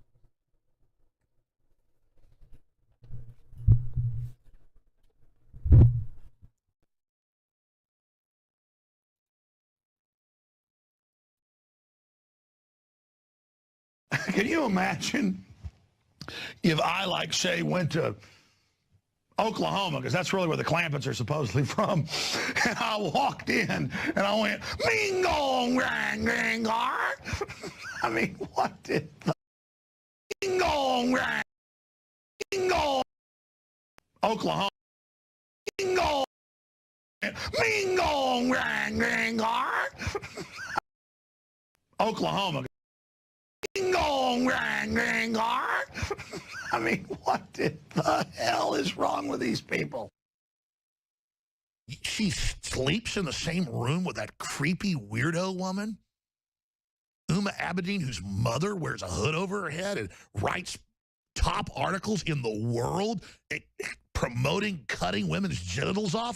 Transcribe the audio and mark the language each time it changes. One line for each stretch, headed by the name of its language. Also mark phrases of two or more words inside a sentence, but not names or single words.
English: Can you imagine if I, like, say, went to Oklahoma, because that's really where the Clampetts are supposedly from, and I walked in and I went, Ming-gong, rang, rang, I mean, what did the Ming-gong, rang, Ming-gong, Oklahoma, Ming-gong, Ming-gong, rang, rang, Oklahoma. Ding-dong, rang, rang, I mean, what the hell is wrong with these people? She's sleeps in the same room with that creepy weirdo woman, Uma Abedin, whose mother wears a hood over her head and writes top articles in the world promoting cutting women's genitals off?